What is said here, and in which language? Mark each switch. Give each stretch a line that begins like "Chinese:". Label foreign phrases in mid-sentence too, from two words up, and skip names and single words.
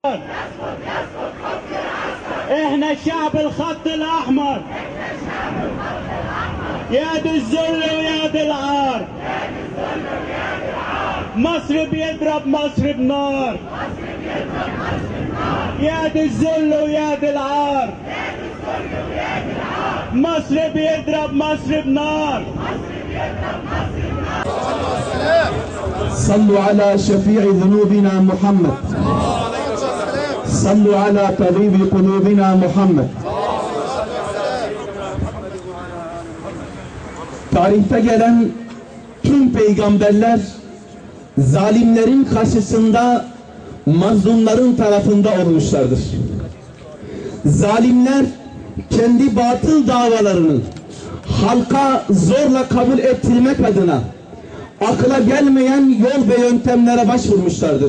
Arabic: احنا شعب الخط الاحمر، يا دي الذل ويا دي العار، مصر بيضرب مصر بنار، يا دي الذل ويا دي العار، مصر بيضرب مصر بنار. صلوا على شفيع ذنوبنا محمد، صلوا على طبيب قلوبنا Muhammed.
Turkish: Tarihte gelen tüm peygamberler zalimlerin karşısında mazlumların tarafında olmuşlardır. Zalimler kendi batıl davalarını halka zorla kabul ettirmek adına akla gelmeyen yol ve yöntemlere başvurmuşlardır.